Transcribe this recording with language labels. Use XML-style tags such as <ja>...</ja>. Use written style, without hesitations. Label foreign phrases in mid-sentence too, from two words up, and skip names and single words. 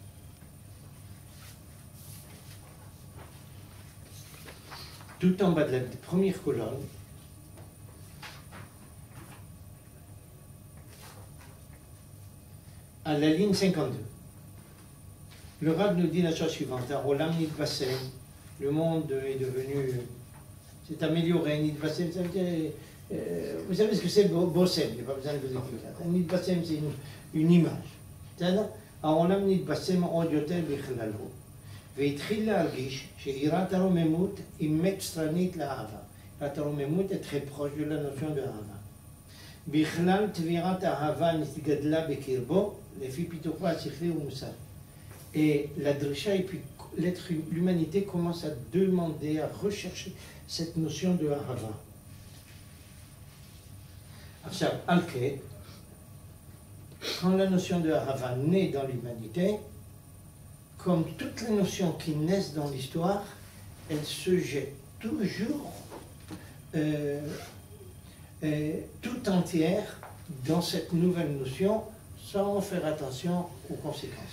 <fr>Tout en bas de la première colonne, à la ligne 52. Le Rav nous dit la chose suivante.</fr> <he>עולם נתבשם,</he> <fr>le monde est devenu, s'est amélioré. Nitbasem, ça veut dire, vous savez ce que c'est Bossem, il n'y a pas besoin de vous expliquer. Nitbasem, c'est une image. C'est-à-dire,</fr> <he>עולם נתבשם עוד יותר בכללו. והתחיל להרגיש שיראת הרוממות היא מצטרנית לאהבה. יראת הרוממות</he> <fr>est très proche de la notion de אהבה.</fr> <he>בכלל תבירת האהבה נתגדלה בקרבו לפי פיתוחו השכלי ומוסר.</he> <fr>Et la drisha, et puis l'humanité commence à demander, à rechercher cette notion de ahava.</fr> <he>עכשיו, על כן,</he> <fr>quand la notion de ahava naît dans l'humanité, comme toutes les notions qui naissent dans l'histoire, elles se jettent toujours tout entière dans cette nouvelle notion sans faire attention aux conséquences.</fr>